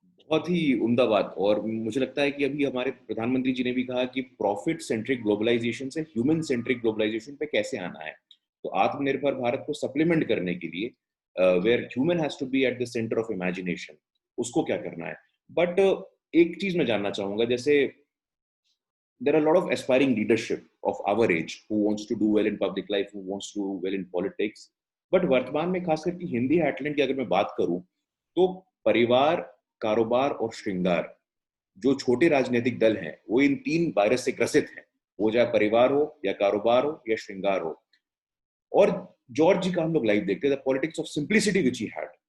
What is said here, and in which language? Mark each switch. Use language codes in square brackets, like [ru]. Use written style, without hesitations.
[hi] बहुत ही उम्दा बात। और मुझे लगता है कि अभी हमारे प्रधानमंत्री जी ने भी कहा कि प्रॉफिट सेंट्रिक ग्लोबलाइजेशन से ह्यूमन सेंट्रिक ग्लोबलाइजेशन पे कैसे आना है। तो आत्मनिर्भर भारत को सप्लीमेंट करने के लिए [en] where human has to be at the centre of imagination, [hi] उसको क्या करना है। बट एक चीज मैं जानना चाहूंगा, जैसे [en] there are a lot of aspiring leadership of our age who wants to do well in public life, who wants to do well in politics. [hi] But वर्तमान में खास करके हिंदी हेडलाइन की अगर मैं बात करूं तो परिवार, कारोबार और श्रृंगार, जो छोटे राजनीतिक दल हैं वो इन तीन वायरस से ग्रसित हैं। वो चाहे परिवार हो या कारोबार हो या श्रृंगार हो। और जॉर्ज जी का हम लोग लाइव देखते थे, [en] Politics of simplicity which he had.